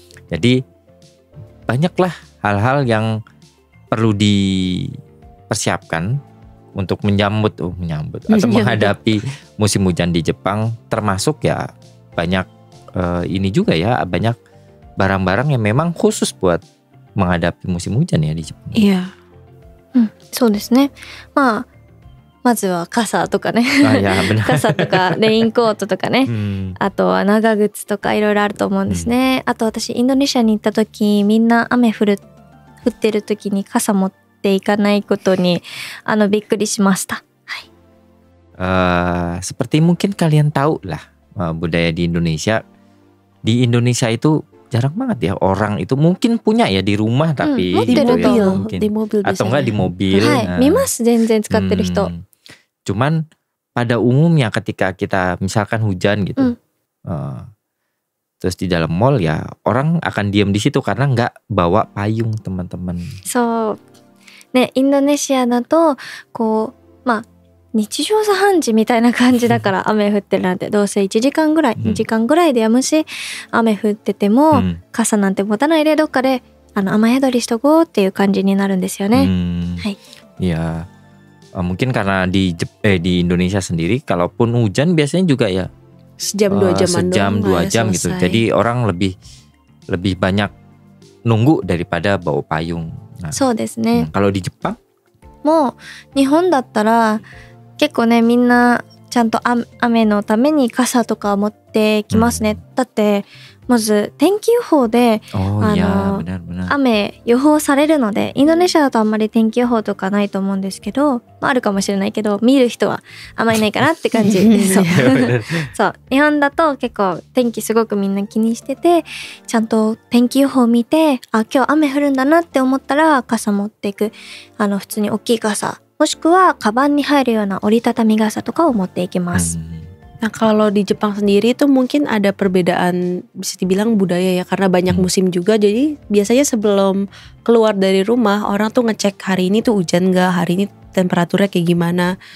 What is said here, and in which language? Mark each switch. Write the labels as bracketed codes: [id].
[id] Jadi banyaklah hal-hal yang perlu dipersiapkan untuk menyambut atau menghadapi musim hujan di Jepang, termasuk ya banyak ini juga ya, banyak barang-barang yang memang khusus buat menghadapi musim hujan ya di Jepang. Iya. [ja] そうですね。まずは傘とかね傘とかレインコートとかね、あとは長靴とかいろいろあると思うんですね。あと私インドネシアに行った時みんな雨降ってる時に傘持っていかないことにびっくりしました。 [id] はい。Seperti mungkin kalian tahu lah budaya di Indonesia. Di Indonesia itu jarang banget ya orang itu mungkin punya ya di rumah tapi di mobil, ya, mungkin. Di mobil atau enggak di mobil. [ja] はい、見ます全然使ってる人。 [id] Cuman pada umumnya ketika kita misalkan hujan gitu, terus di dalam mall ya orang akan diam di situ karena nggak bawa payung teman-teman. [ja] そうね、インドネシアだとこう日常茶飯事みたいな感じだから雨降ってるなんてどうせ1時間ぐらい2時間ぐらいでやむし、雨降ってても傘なんて持たないでどっかで雨宿りしとこうっていう感じになるんですよね。はい。 [id] Ya. Mungkin karena di Indonesia sendiri kalaupun hujan biasanya juga ya sejam 2 jam gitu. Jadi orang lebih banyak nunggu daripada bawa payung. Nah, [ja] そうですね。 [id] kalau di Jepang [ja] もう日本だったら結構ねみんなちゃんと雨のために傘とか持ってきますね。だってまず天気予報で雨予報されるので、インドネシアだとあんまり天気予報とかないと思うんですけど、あるかもしれないけど見る人はあんまりいないかなって感じ。そうそう、日本だと結構天気すごくみんな気にしてて、ちゃんと天気予報見て今日雨降るんだなって思ったら傘持っていく、普通に大きい傘もしくはカバンに入るような折りたたみ傘とかを持っていきます。 [id] Nah kalau di Jepang sendiri itu mungkin ada perbedaan bisa dibilang budaya ya, karena banyak musim juga. Jadi biasanya sebelum keluar dari rumah orang tuh ngecek hari ini tuh hujan gak, hari ini temperaturnya kayak gimana.